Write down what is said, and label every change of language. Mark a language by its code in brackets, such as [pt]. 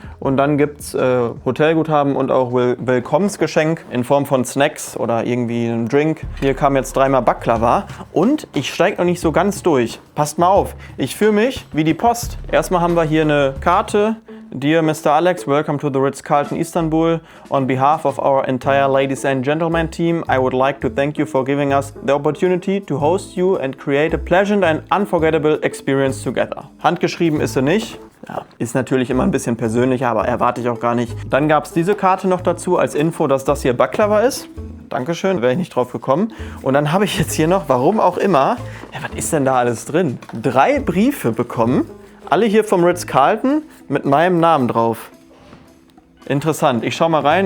[de] Und dann gibt es Hotelguthaben und auch Willkommensgeschenk in Form von Snacks oder irgendwie einem Drink. Hier kam jetzt 3-mal Baklava. Und ich steige noch nicht so ganz durch. Passt mal auf. Ich fühle mich wie die Post. Erstmal haben wir hier eine Karte. [en] Dear Mr. Alex, welcome to the Ritz-Carlton Istanbul. On behalf of our entire ladies and gentlemen team, I would like to thank you for giving us the opportunity to host you and create a pleasant and unforgettable experience together. [de] Handgeschrieben ist sie nicht. Ja, ist natürlich immer ein bisschen persönlicher, aber erwarte ich auch gar nicht. Dann gab es diese Karte noch dazu als Info, dass das hier Baklava ist. Dankeschön, wäre ich nicht drauf gekommen. Und dann habe ich jetzt hier noch, warum auch immer, ja, was ist denn da alles drin? 3 Briefe bekommen. Alle hier vom Ritz-Carlton mit meinem Namen drauf. Interessant. Ich schau mal rein.